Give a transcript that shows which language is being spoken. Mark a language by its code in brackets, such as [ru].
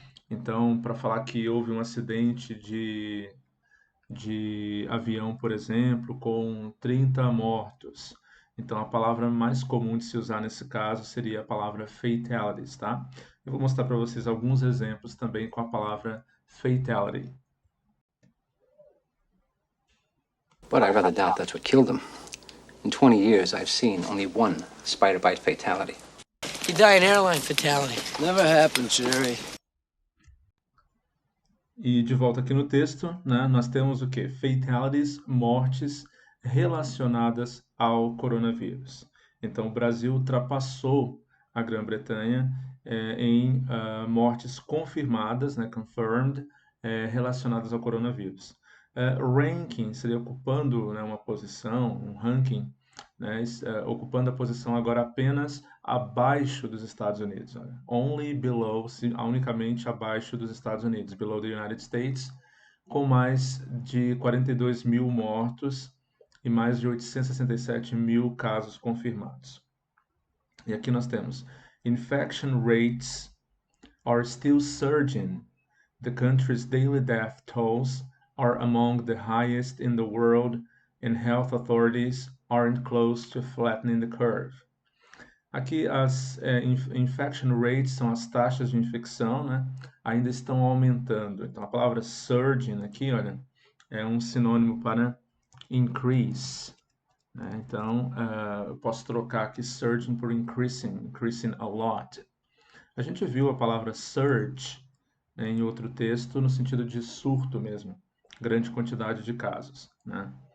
[pt] Então, para falar que houve um acidente de avião, por exemplo, com 30 mortos. Então, a palavra mais comum de se usar nesse caso seria a palavra fatalities, tá? Eu vou mostrar para vocês alguns exemplos também com a palavra fatality. [en] But I rather doubt that's what killed him. In 20 years, I've seen only one spider bite fatality. You die an airline fatality. Never happened, Jerry. [pt] E de volta aqui no texto, né, nós temos o quê? Fatalities, mortes relacionadas ao coronavírus. Então, o Brasil ultrapassou a Grã-Bretanha em mortes confirmadas, né, confirmed, relacionadas ao coronavírus. Ranking seria ocupando, né, uma posição, um ranking, né, ocupando a posição agora apenas abaixo dos Estados Unidos. Olha. [en] Only below, [pt] unicamente abaixo dos Estados Unidos, [en] below the United States, [pt] com mais de 42 mil mortos e mais de 867 mil casos confirmados. E aqui nós temos [en] infection rates are still surging. The country's daily death tolls are among the highest in the world, and health authorities aren't close to flattening the curve. [pt] Aqui as infection rates são as taxas de infecção, né? Ainda estão aumentando. Então a palavra surging aqui, olha, é um sinônimo para increase, né? Então eu posso trocar aqui surging por [en] increasing a lot. [pt] A gente viu a palavra surge, né, em outro texto no sentido de surto mesmo, grande quantidade de casos, né?